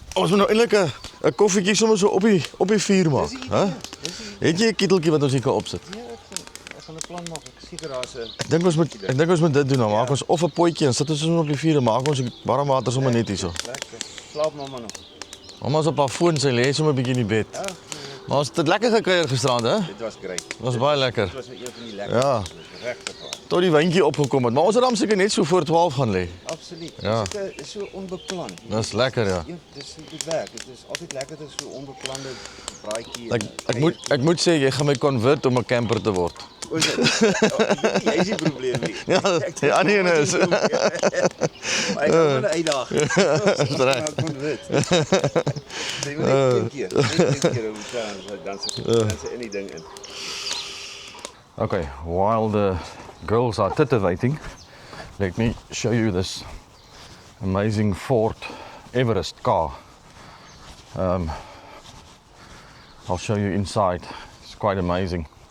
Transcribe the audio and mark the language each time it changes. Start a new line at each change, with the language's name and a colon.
Afrikaans: Ons moet nou eintlik 'n koffietjie sommer so op die vuur maak, hè? Het jy 'n keteltjie wat ons hier kan opsit? Ja, ek gaan 'n plan maak. Ek seker daar's 'n Ek dink ons moet dit doen. Dan maak ons of 'n potjie en sit ons sommer op die vuur en maak ons warm water sommer net hierso. lekker. Slaap mamma nog. Mamma's op haar foon, sy lê sommer 'n bietjie in die bed. Maar ons het dit lekker gekuier gisterand, hè? Dit was great. Dit was baie lekker. Dit was een van die lekker. Ja. Regtig waar. Tot die wyntjie opgekom het. Maar ons het dan seker net so voor 12 gaan lê. Absoluut. Ja. Dit is so onbeplan. Dis lekker, ja. Dis dit werk. Dit is altyd lekker dit is so onbeplande braaitjie. Ek moet sê jy gaan my convert om 'n camper te word. Jy is die probleem nie. Ja, die ander een is. Maar ek kan wel 'n uitdaging. Dis reg. Nou kon dit. Jy moet net een keer om te dan se in die ding in.
English: Okay, while the girls are titivating, let me show you this amazing Ford Everest car. I'll show you inside. It's quite amazing.